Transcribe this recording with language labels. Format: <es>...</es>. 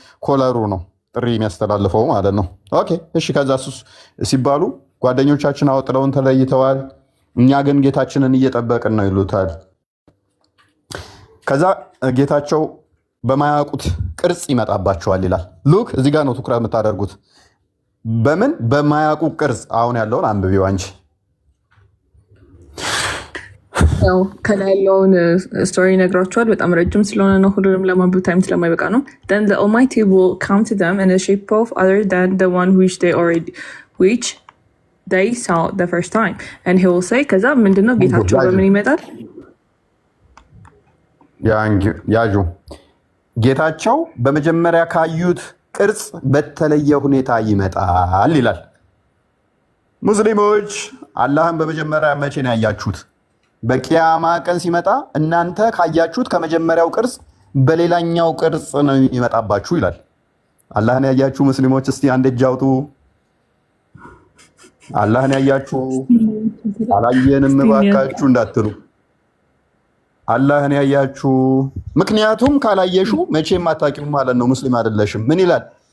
<am>ኮለሩ ነው ጥሪ የሚያስተላልፈው ማለት ነው። ኦኬ እሺ። ከዛ ሲባሉ ጓደኞቻችን አወጥለውን ተለይተዋል፣ እኛ ግን ጌታችንን እየጠበቅን ነው ይሉታል። ከዛ ጌታቸው በማያውቁት ቅርጽ ይመጣባቸዋል ይላል። ሉክ እዚህ ጋር ነው ትኩረት የምታደርጉት። በምን በማያውቁ ቅርጽ? አሁን ያለውን አንብቢው አንቺ። ያው ከላይ ያለውን ስቶሪ ነግራቸዋል። በጣም ረጅም ስለሆነ ነው፣ ሁሉንም ለማንበብ ታይም ስለማይበቃ ነው።</am> <en>Then the Almighty will come to them in a shape of other than the one which they saw the first time and he will say</en> <am>ከዛ ምንድነው ጌታቸው በምን ይመጣል? ያጁ ጌታቸው በመጀመሪያ ካዩት ቅርጽ በተለየ ሁኔታ ይመጣል ይላል። ሙስሊሞች አላህን በመጀመሪያ መቼ ነው ያያችሁት? በቂያማ ቀን ሲመጣ እናንተ ካያችሁት ከመጀመሪያው ቅርጽ በሌላኛው ቅርጽ ነው ይመጣባችሁ ይላል። አላህን ያያችሁ ሙስሊሞች እስቲ አንድ እጅ አውጡ። አላህን ያያችሁ አላየንም እባካችሁ እንዳትሉ። አላህን ያያችሁ፣ ምክንያቱም ካላየሹ መቼም አታውቂውም ማለት ነው። ሙስሊም አይደለሽም። ምን ይላል?</am>